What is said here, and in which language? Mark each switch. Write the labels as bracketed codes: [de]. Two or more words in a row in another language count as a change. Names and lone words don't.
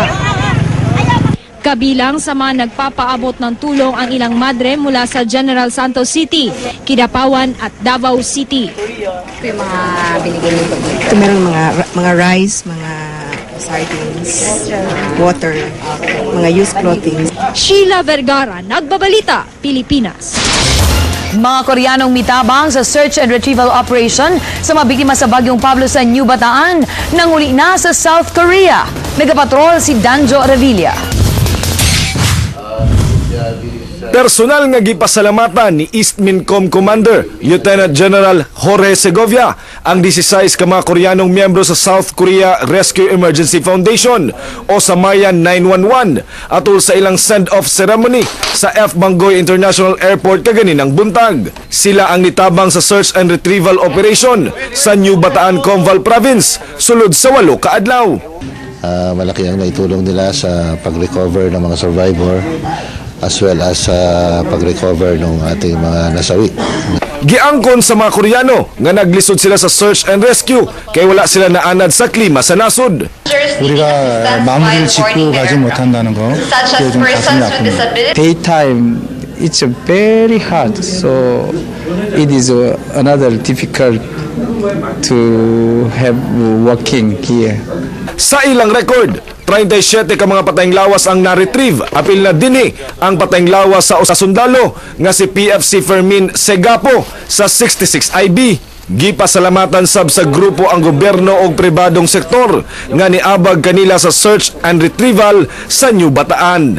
[tl] Kabilang sa mga nagpapaabot ng tulong ang ilang madre mula sa General Santos City, Kidapawan at Davao City. Ito yung mga binigay nito. Ito meron mga rice, mga [en] sardines, water, [tl] mga [en] used clothing. [tl] Sheila Vergara, Nagbabalita, Pilipinas. [ceb] Mga Koreanong mitabang sa [en] search and retrieval operation [ceb] sa mga biktima sa Bagyong Pablo sa New Bataan nanguli na sa South Korea. Nagapatrol si Danjo Revilla. Personal nga gipasalamatan ni East Mincom Commander Lieutenant General Jorge Segovia ang 16 ka mga Koreanong miyembro sa South Korea Rescue Emergency Foundation o sa Mayan 911 atol sa ilang [en] send-off ceremony [ceb] sa F. Bangoy International Airport kaganinang buntag. Sila ang nitabang sa [en] search and retrieval operation [ceb] sa New Bataan, Comval Province sulod sa 8 ka adlaw. [tl] Malaki ang naitulong nila sa pag-recover ng mga survivor [en] as well as [tl] pag-recover ng ating mga nasawi. [ceb] Giangkon sa mga Koreano nga naglisod sila sa [en] search and rescue [ceb] kay wala sila naanad sa klima sa nasod. [ko] 우리가 마무리를 짓고 가지 못한다는 거 그게 좀 가슴이 아픕니다. [en] Daytime, it's very hard, so it is another difficult to have working here. [ceb] Sa ilang record, 37 ka mga patayng lawas ang na-retrieve. Apil na dinhi ang patayng lawas sa sundalo nga si PFC Fermin Segapo sa 66 IB. Gipasalamatan sab sa grupo ang gobyerno o pribadong sektor nga niabag kanila sa [en] search and retrieval [ceb] sa New Bataan.